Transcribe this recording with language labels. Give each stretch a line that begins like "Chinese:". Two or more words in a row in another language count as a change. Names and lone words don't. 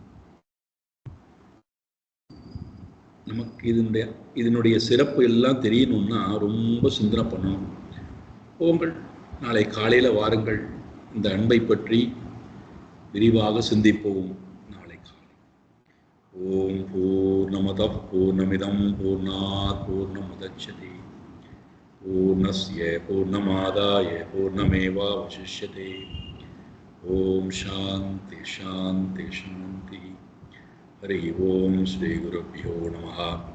Tamil: நமக்கு இதனுடைய சிறப்பு எல்லாம் தெரியணும்னா ரொம்ப சிந்தனை பண்ணணும். போங்கள், நாளை காலையில வாருங்கள், இந்த அன்பை பற்றி விரிவாக சிந்திப்போம். நாளை காலை.
Sanskrit: ॐ पूर्णमदः पूर्णमिदम् पूर्णात् पूर्णमुदच्यते पूर्णस्य पूर्णमादाय पूर्णमेवावशिष्यते. ॐ शान्ति शान्ति शान्ति. हरि ॐ श्री गुरुभ्यो नमः.